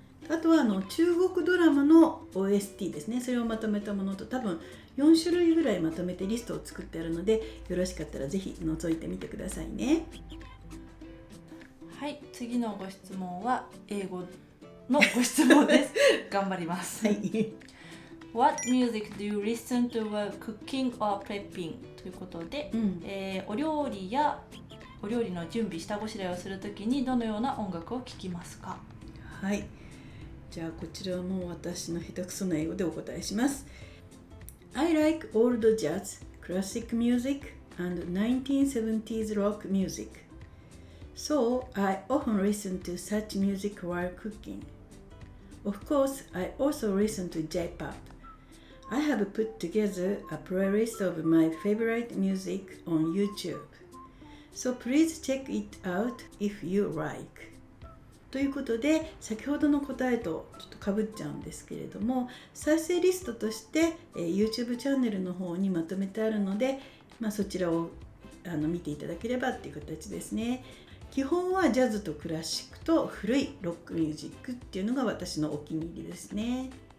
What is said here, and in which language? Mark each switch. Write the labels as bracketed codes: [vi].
[ja] あとは中国ドラマの OST ですね。それをまとめたものと多分4種類ぐらいまとめてリストを作ってあるので、よろしかったらぜひ覗いてみてくださいね。はい、次のご質問は英語のご質問です頑張ります。はい。 [en] What music do you listen to while cooking or prepping? [ja] ということで、お料理の準備、下ごしらえをするときにどのような音楽を聴きますか？はい。じゃあこちらも私の下手くそな英語でお答えします。 [en] I like old jazz, classic music, and 1970s rock music. So I often listen to such music while cooking. Of course, I also listen to J-pop. I have put together a playlist of my favorite music on YouTube. So please check it out if you like. [ja] ということで、先ほどの答えとちょっとかぶっちゃうんですけれども、再生リストとして、YouTube チャンネルの方にまとめてあるので、そちらを見ていただければっていう形ですね。基本はジャズとクラシックと古いロックミュージックっていうのが私のお気に入りですね。